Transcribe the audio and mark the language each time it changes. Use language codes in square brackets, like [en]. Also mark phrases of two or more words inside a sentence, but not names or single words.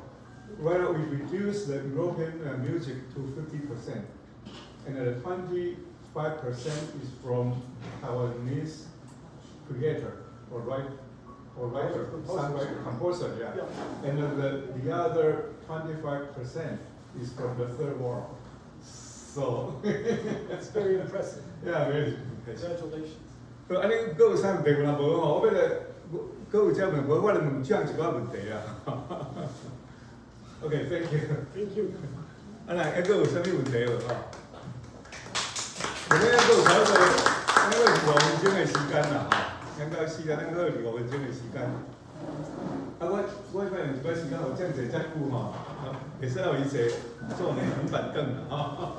[en] Right now, we reduce the European music to 50%, and 25% is from Taiwanese creator or writer, songwriter, composer, yeah. And the other 25% is from the third world. So That's very impressive. yeah, very. Congratulations. [nan] 安尼，佫有啥问题？若无吼，我要来，佫有啥问题？我来问Cheng一寡问题啊。 [en] Okay, thank you. Thank you. [nan] 啊来，佫有啥物问题无吼？我们佫有差不多，咱佫5分钟的时间啦吼，讲到4啊，咱佫有5分钟的时间。啊，我一般用一摆时间，有这样坐遮久吼，会使互伊坐呢很板凳啦吼。